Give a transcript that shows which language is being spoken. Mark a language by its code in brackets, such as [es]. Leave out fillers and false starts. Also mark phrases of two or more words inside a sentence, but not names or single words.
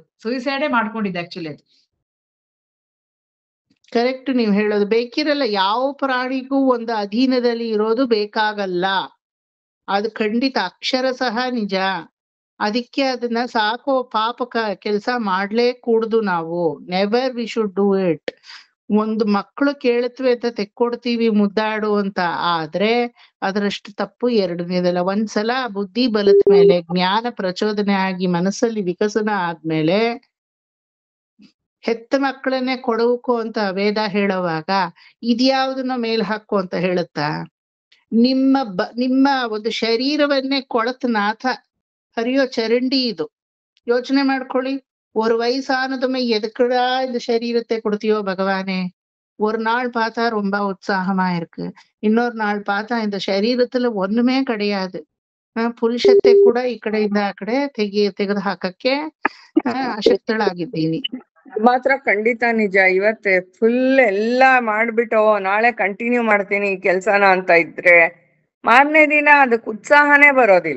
[kn] ಸೂಸೈಡೇ ಮಾಡ್ಕೊಂಡಿದ್ದೆ ಆಕ್ಚುಲಿ ಅದು. ಕರೆಕ್ಟ್ ನೀವ್ ಹೇಳೋದು. ಬೇಕಿರಲ್ಲ. ಯಾವ ಪ್ರಾಣಿಗೂ ಒಂದು ಅಧೀನದಲ್ಲಿ ಇರೋದು ಬೇಕಾಗಲ್ಲ. ಅದು ಖಂಡಿತ ಅಕ್ಷರ ಸಹ ನಿಜ. ಅದಕ್ಕೆ ಅದನ್ನ ಸಾಕೋ ಪಾಪ ಕೆಲಸ ಮಾಡ್ಲೇ ಕೂಡ್ದು ನಾವು. [en] never we should do it. [kn] ಒಂದು ಮಕ್ಕಳು ಕೇಳುತ್ತವೆ ಅಂತ ತೆಕ್ಕೊಡ್ತೀವಿ ಮುದ್ದಾಡು ಅಂತ, ಆದ್ರೆ ಅದರಷ್ಟು ತಪ್ಪು ಎರಡನೇದಲ್ಲ. ಒಂದ್ಸಲ ಬುದ್ಧಿ ಬಲದ ಮೇಲೆ ಜ್ಞಾನ ಪ್ರಚೋದನೆ ಆಗಿ ಮನಸ್ಸಲ್ಲಿ ವಿಕಸನ ಆದ್ಮೇಲೆ ಹೆತ್ತ ಮಕ್ಕಳನ್ನೇ ಕೊಡವುಕು ಅಂತ ವೇದ ಹೇಳುವಾಗ ಇದ್ಯಾವುದನ್ನ ಮೇಲ್ ಹಾಕು ಅಂತ ಹೇಳುತ್ತಾ? ನಿಮ್ಮ ಒಂದು ಶರೀರವನ್ನೇ ಕೊಳತು ನಾಥ ಹರಿಯೋ ಚರಂಡಿ ಇದು. ಯೋಚನೆ ಮಾಡ್ಕೊಳ್ಳಿ. [ta] ஒரு வயசானதுமே எதுக்குடா இந்த சரீரத்தை கொடுத்தியோ பகவானே? ஒரு நாள் பார்த்தா ரொம்ப உற்சாகமா இருக்கு, இன்னொரு நாள் பார்த்தா இந்த சரீரத்துல ஒண்ணுமே கிடையாது. [kn] ಪುರುಷತೆ ಕೂಡ ಈ ಕಡೆಯಿಂದ ಆ ಕಡೆ ತೆಗೆದು ಹಾಕಕ್ಕೆ ಅಶಕ್ತಳಾಗಿದ್ದೀನಿ. ಮಾತ್ರ ಖಂಡಿತ ನಿಜ. ಇವತ್ತೆ ಫುಲ್ ಎಲ್ಲಾ ಮಾಡ್ಬಿಟ್ಟು ನಾಳೆ ಕಂಟಿನ್ಯೂ ಮಾಡ್ತೀನಿ ಈ ಕೆಲ್ಸನ ಅಂತ ಇದ್ರೆ ಮಾರನೇ ದಿನ ಅದಕ್ಕೆ ಉತ್ಸಾಹನೇ ಬರೋದಿಲ್ಲ.